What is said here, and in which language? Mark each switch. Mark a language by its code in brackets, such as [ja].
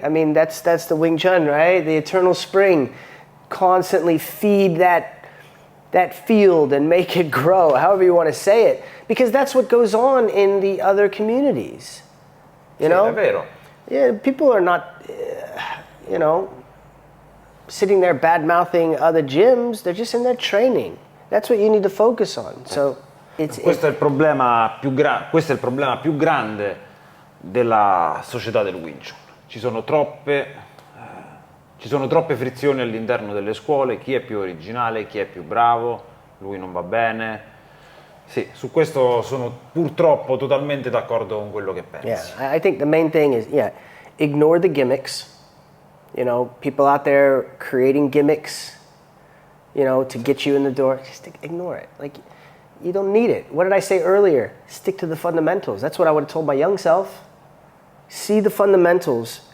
[en] I mean, that's the Wing Chun, right? The eternal spring. Constantly feed that field and make it grow, however you want to say it, because that's what goes on in the other communities. You know? [it] È vero. [en] Yeah, people are not, you know, sitting there bad-mouthing other gyms. They're just in there training. That's what you need to focus on. So [it] questo è il problema questo è il problema più grande della società del Wing Chun. Ci sono troppe frizioni all'interno delle scuole, chi è più originale, chi è più bravo, lui non va bene. Sì, su questo sono purtroppo totalmente d'accordo con quello che pensi. [en] Yeah, I think the main thing is, ignore the gimmicks. You know, people out there creating gimmicks, you know, to get you in the door, just ignore it. Like, you don't need it. What did I say earlier? Stick to the fundamentals. That's what I would have told my young self. See the fundamentals.